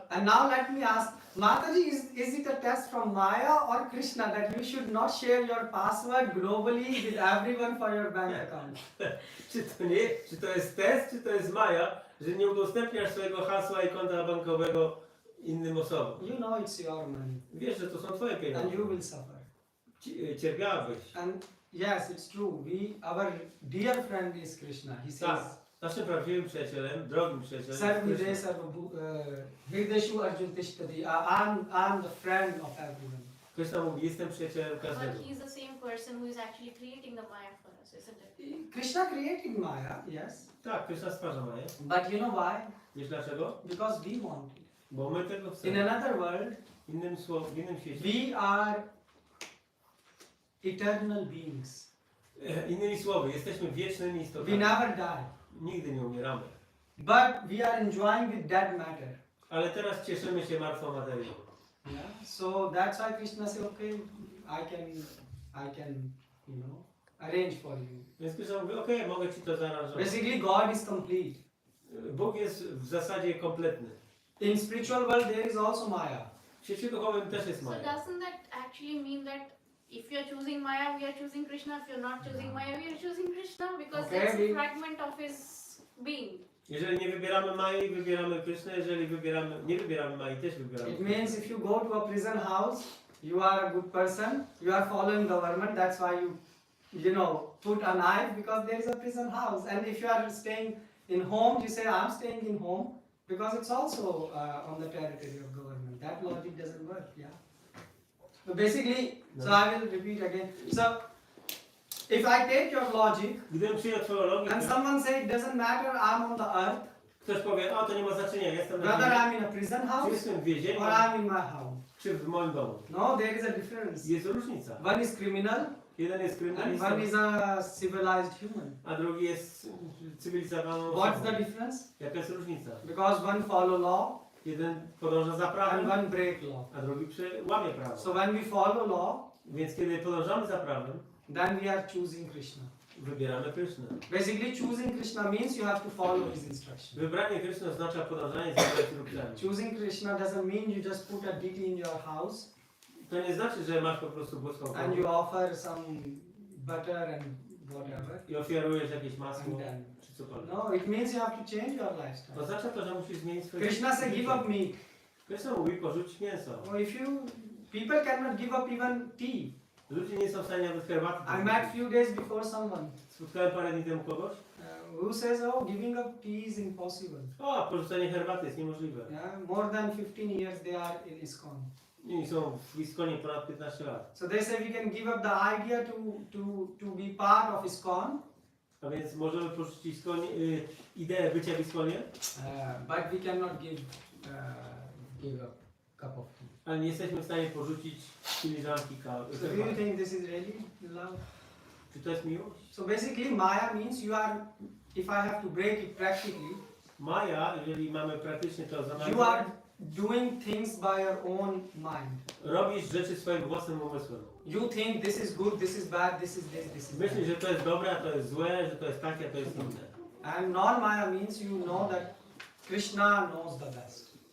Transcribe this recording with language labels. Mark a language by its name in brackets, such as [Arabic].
[English] And now let me ask, Mataji, is it a test from Maya or Krishna that you should not share your password globally with everyone for your bank account? [Polish] Czy to jest test, czy to jest Maja, że nie udostępniasz swojego hasła i konta bankowego innym osobom? [English] You know it's your money, [Polish] Wiesz, że to są twoje [English] and [Polish] pieniądze. [English] you will suffer. [Polish] Cierpiałabyś. [English] And yes, it's true. Our dear friend is Krishna. He [Polish] Tak. [English] says, [Polish] Naszym prawdziwym przyjacielem, drogim przyjacielem [Sanskrit] Sarvide [Polish] jest Krishna. [Sanskrit] Sarva Hrideshu Arjun Tishtadi. [English] I'm the friend of everyone. [Polish] Krishna mówi, jestem przyjacielem każdego. [English] But he's the same person who is actually creating the Maya for us, isn't it? Krishna created Maya, yes. [Polish] Tak, Krishna stwarza Maję. [English] But you know why? [Polish] Wiesz dlaczego? [English] Because we want it. [Polish] Bo my tego [English] In [Polish] chcemy. [English] another world, [Polish] W innym świecie. [English] we are eternal beings. [Polish] Innymi słowy, jesteśmy wiecznymi [English] We [Polish] istotami. [English] never die. [Polish] Nigdy nie umieramy. [English] But we are enjoying with dead matter. [Polish] Ale teraz cieszymy się martwą materią. [English] Yeah. So that's why Krishna said, okay, I can, arrange for you. [Polish] Więc Krishna mówi, okej, mogę ci to zaaranżować. [English] Basically, God is complete. [Polish] Bóg jest w zasadzie kompletny. [English] In spiritual world, there is also Maya. [Polish] W świecie duchowym też jest [English] So [Polish] Maja. [English] doesn't that actually mean that if you're choosing Maya, we are choosing Krishna? If you're not choosing Maya, we are choosing Krishna? Because Okay, that's we- a fragment of his being. [Polish] Jeżeli nie wybieramy Mai, wybieramy Krysznę. Jeżeli nie wybieramy Mai, też wybieramy [English] It [Polish] Krysznę. [English] means if you go to a prison house, you are a good person, you are following government, that's why you put a knife because there is a prison house. And if you are staying in home, you say, I'm staying in home because it's also on the territory of government. That logic doesn't work, yeah. So basically, so I will repeat again. So, if I take your logic [Polish] Gdybym przyjął twoją logikę, [English] and someone say it doesn't matter, I'm on the earth, [Polish] ktoś powie, o to nie ma znaczenia, jestem na [English] whether [Polish] ziemi, [English] I'm in a prison [Polish] czy [English] house [Polish] jestem w więzieniu, [English] or I'm in my house. [Polish] czy w moim domu. [English] No, there is a difference. [Polish] Jest różnica. [English] One is criminal [Polish] Jeden jest [English] and one [Polish] kryminalistą, [English] is a civilized human. [Polish] a drugi jest cywilizowaną [English] What's [Polish] osobą. [English] the difference? [Polish] Jaka jest różnica? [English] Because one follow law [Polish] Jeden podąża za [English] and [Polish] prawem, [English] one break law. [Polish] a drugi łamie prawo. [English] So when we follow law, [Polish] Więc kiedy podążamy za prawem, [English] then we are choosing Krishna. [Polish] wybieramy Krysznę. [English] Basically, choosing Krishna means you have to follow his instruction. [Polish] Wybranie Kryszny oznacza podążanie za jego instrukcjami. [English] Choosing Krishna doesn't mean you just put a deity in your house [Polish] To nie znaczy, że masz po prostu boską [English] and you [Polish] kołę [English] offer some butter and whatever. [Polish] i ofiarujesz jakieś masło [English] And then, [Polish] czy cokolwiek. [English] no, it means you have to change your lifestyle. [Polish] Oznacza to, że musisz zmienić swoje [English] Krishna said, give up meat. [Polish] Kryszna mówi, porzuć mięso. [English] Well, people cannot give up even tea. [Polish] Ludzie nie są w stanie nawet herbaty [English] I met few days before someone [Polish] Spotkałem parę dni temu kogoś. [English] who says, oh, giving up tea is impossible. [Polish] O, porzucenie herbaty jest niemożliwe. [English] Yeah, more than 15 years they are in ISKCON. [Polish] I są w Iskonie ponad 15 lat. [English] So they say we can give up the idea to be part of ISKCON, [Polish] A więc możemy porzucić ideę bycia w Iskonie, [English] but we cannot give give a cup of tea. [Polish] Ale nie jesteśmy w stanie porzucić filiżanki kawy. [English] So do you think this is really love? [Polish] Czy to jest miłość? [English] So basically Maya means you are, if I have to break it practically, [Polish] Maja, jeżeli mamy praktycznie to [English] you [Polish] zanalizować, [English] are doing things by your own mind. [Polish] robisz rzeczy swoim własnym umysłem. [English] You think this is good, this is bad, this is this, this is [Polish] Myślisz, [English] that. [Polish] że to jest dobre, a to jest złe, że to jest takie, a to jest inne. [English] And non-Maya means you know that Krishna knows the best.